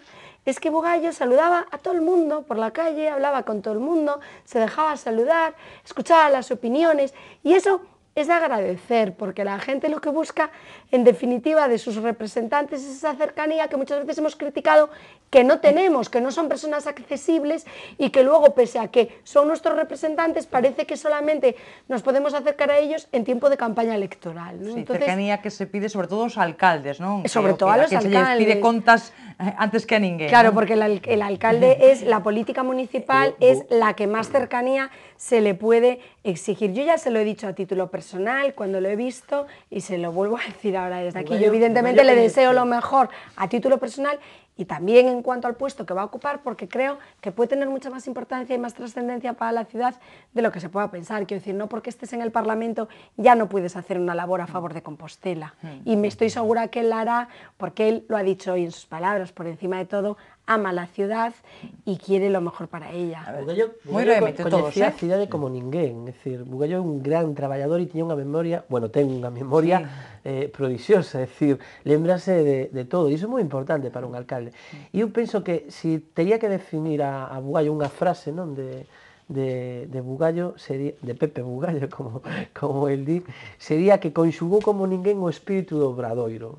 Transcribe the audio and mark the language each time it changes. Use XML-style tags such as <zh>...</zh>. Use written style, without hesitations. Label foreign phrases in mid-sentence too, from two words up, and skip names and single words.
<es>es que Bugallo saludaba a todo el mundo por la calle, hablaba con todo el mundo, se dejaba saludar, escuchaba las opiniones, y eso es de agradecer, porque la gente lo que busca, en definitiva, de sus representantes es esa cercanía que muchas veces hemos criticado que no tenemos, que no son personas accesibles y que luego, pese a que son nuestros representantes, parece que solamente nos podemos acercar a ellos en tiempo de campaña electoral, ¿no? Sí, entonces,</es> <gl>cercanía que se pide sobre todo aos alcaldes, non?</gl> <es>Sobre todo a los alcaldes.</es> <gl>Se pide contas antes que a ninguén.</gl> <es>Claro, ¿no? porque el alcalde es, la política municipal es la que más cercanía se le puede exigir. Yo ya se lo he dicho a título personal cuando lo he visto y se lo vuelvo a decir ahora desde aquí. Yo evidentemente le deseo lo mejor a título personal y también en cuanto al puesto que va a ocupar, porque creo que puede tener mucha más importancia y más trascendencia para la ciudad de lo que se pueda pensar. Quiero decir, no porque estés en el Parlamento ya no puedes hacer una labor a favor de Compostela. Y me estoy segura que él la hará, porque él lo ha dicho hoy en sus palabras, por encima de todo, ama la ciudad y quiere lo mejor para ella.</es> <gl>Bugallo coñecía a cidade como ninguén, é dicir, Bugallo é un gran traballador e tiña unha memoria, bueno, ten unha memoria prodixiosa, é dicir, lembrase de todo, e iso é moi importante para un alcalde. E eu penso que se tería que definir a Bugallo unha frase, non, de Bugallo, sería, de Pepe Bugallo, como el di, sería que conxugou como ninguén o espírito do Obradoiro.</gl>